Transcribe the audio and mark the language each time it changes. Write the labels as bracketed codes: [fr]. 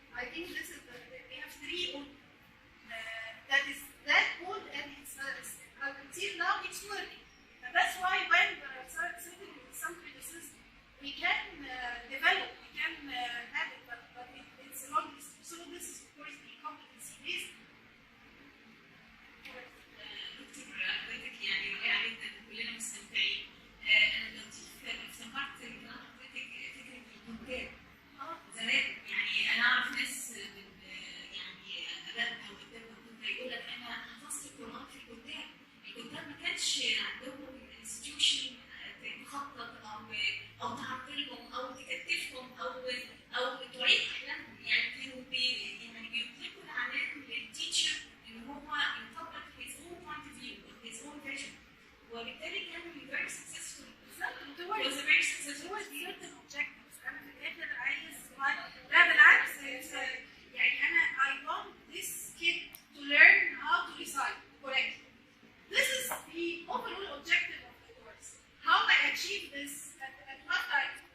[en] I think this is we have 3 old. That is that old, and it's until now it's working. And that's why when certainly with some criticism, we can develop, we can have it, but it's a long distance. So this is of course the competency based. [ar] دكتور حضرتك يعني رائع جدا، كلنا مستمتعين. انا لو افتكرت ان حضرتك فكره الكتاب زمان، يعني انا اعرف ناس يعني ابائها وابائها كنت يقول لك انا حفظت القران في الكتاب. الكتاب ما كانش عندهم انستتيوشن تخطط او تعطلهم او تكتفهم او تعيد احلامهم، يعني كانوا يعني بيطلقوا العنان للتيتشر ان هو يطبق [en] his own point of view or his own vision، [ar] وبالتالي كانوا [en] very successful. It was a very successful certain objectives. [ar] أنا في الآخر عايز لا بالعكس، يعني أنا [en] I want this kid to learn how to recite correctly. This is the overall objective of the course. How I achieve this at what time?